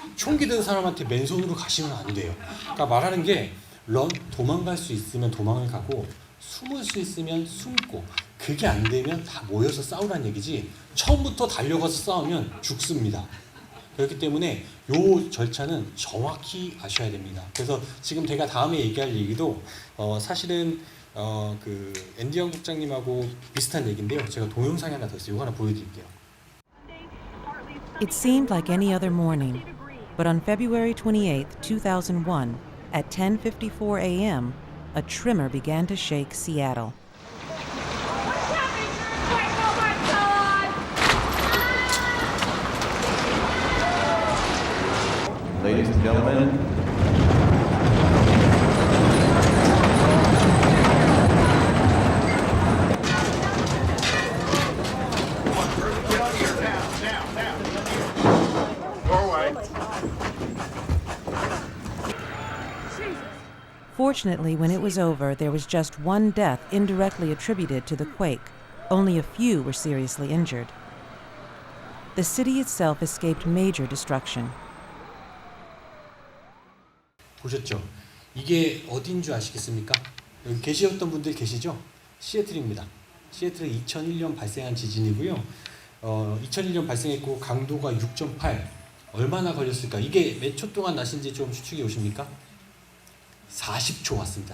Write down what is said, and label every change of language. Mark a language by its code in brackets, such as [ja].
[ko] 총기 든 사람한테 맨손으로 가시면 안 돼요. 그러니까 말하는 게 런, 도망갈 수 있으면 도망을 가고 숨을 수 있으면 숨고, 그게 안 되면 다 모여서 싸우란 얘기지 처음부터 달려가서 싸우면 죽습니다. 그렇기 때문에 요 절차는 정확히 아셔야 됩니다. 그래서 지금 제가 다음에 얘기할 얘기도 사실은 그 앤디 영국장님하고 비슷한 얘기인데요. 제가 동영상이 하나 더 있어요. 이거 하나 보여드릴게요. [en] It seemed like any other morning, but on February 28, 2001, at 10:54 a.m., a tremor began to shake Seattle. Ladies and gentlemen, Fortunately, when it was over, there was just one death indirectly attributed to the quake. Only a few were seriously injured. The city itself escaped major destruction. [ko] 보셨죠? 이게 어딘 줄 아시겠습니까? 여기 계셨던 분들 계시죠? 시애틀입니다. 시애틀에 2001년 발생한 지진이고요. 2001년 발생했고 강도가 6.8. 얼마나 걸렸을까? 이게 몇 초 동안 나신지 좀 추측해 오십니까? 40초 왔습니다.